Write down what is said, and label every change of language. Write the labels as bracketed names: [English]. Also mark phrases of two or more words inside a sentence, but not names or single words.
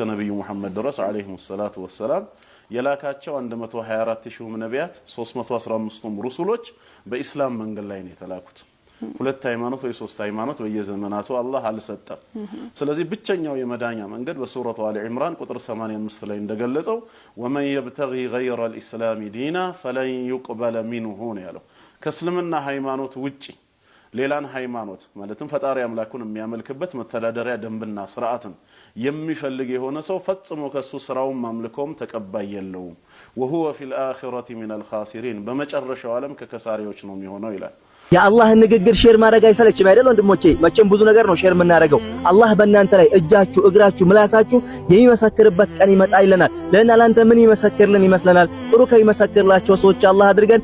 [Amharic] ነብዩ መሐመድ ድረስ [Arabic] عليه الصلاة والسلام [Amharic] የላካቸው 124000 ነቢያት 315ቱም ሩሱሎች በእስላም መንገድ ላይ ነው የተላኩት። ሁለት ሃይማኖት ወይ ሶስት ሃይማኖት በየዘመናቱ አላህ አልሰጠም። ስለዚህ ብቸኛው የመዳኛ መንገድ በሱረቱ አሊ ኢምራን ቁጥር 85 ላይ እንደገለጸው [Arabic] ومن يبتغي غير الاسلام دينا فلن يقبل منه [Amharic] ነው ያለው። ከእስልምና ሃይማኖት ውጪ ሌላን ሃይማኖት ማለትም ፈጣሪ አምላኩን የሚያመልክበት መተዳደሪያ ደንብና ስርዓትን የሚፈልግ የሆነ ሰው ፈጽሞ ከሱ ስራውም ማምልኮም ተቀባይ የለውም። [Arabic] وهو في الاخره من الخاسرين [Amharic] በመጨረሻው ዓለም ከከሳሪዎች ነው የሚሆነው ይላል። የአላህ ንግግር ሼር ማድረግ አይሰለችም አይደል ወንድሞቼ? መቼም ብዙ ነገር ነው ሼር የምናደርገው። አላህ በእናንተ ላይ እጃችሁ፣ እግራችሁ፣ ምላሳችሁ የሚመሰክርበት ቀን ይመጣ ይለናል። ለእናንተ ምን ይመሰክርልን ይመስለናል? ጥሩ ከሚመሰክርላቸው ሰዎች አላህ አድርገን።